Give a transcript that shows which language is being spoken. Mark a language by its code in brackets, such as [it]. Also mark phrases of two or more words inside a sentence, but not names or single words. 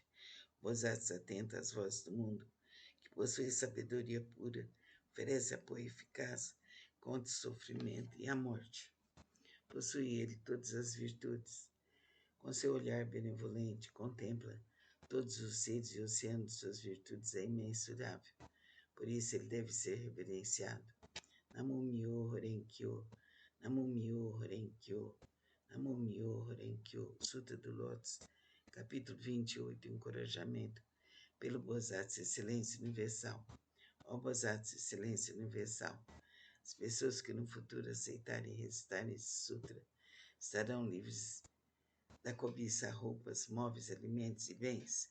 [pt] Bodhisattva atenta às vozes do mundo, que possui sabedoria pura, oferece apoio eficaz contra o sofrimento e a morte. Possui ele todas as virtudes. Com seu olhar benevolente, contempla todos os seres e o oceano de suas virtudes é imensurável. Por isso ele deve ser reverenciado. [ja] 南無妙法蓮華経、南無妙法蓮華経、南無妙法蓮華経. [pt] Sutra do Lótus, capítulo 28, Encorajamento pelo Bodhisattva Excelência Universal. Ó Bodhisattva Excelência Universal, as pessoas que no futuro aceitarem e recitarem esse sutra estarão livres da cobiça a roupas, móveis, alimentos e bens.